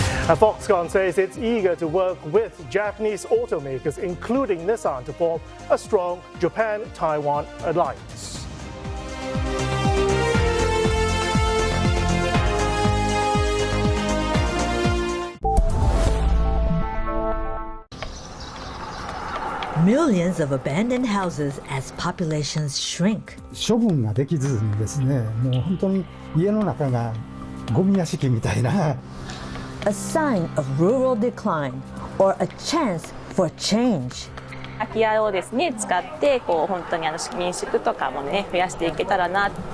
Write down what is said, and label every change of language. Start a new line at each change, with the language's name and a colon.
English: Foxconn says it's eager to work with Japanese automakers, including Nissan, to form a strong Japan-Taiwan alliance. Millions of abandoned houses as populations shrink.
Japanese: 処分ができずにですね、もう本当に家の中がゴミ屋敷みたいな。
English: A sign of rural decline or a chance for change.
Japanese: 空き家をですね使って本当に民宿とかもね増やしていけたらな。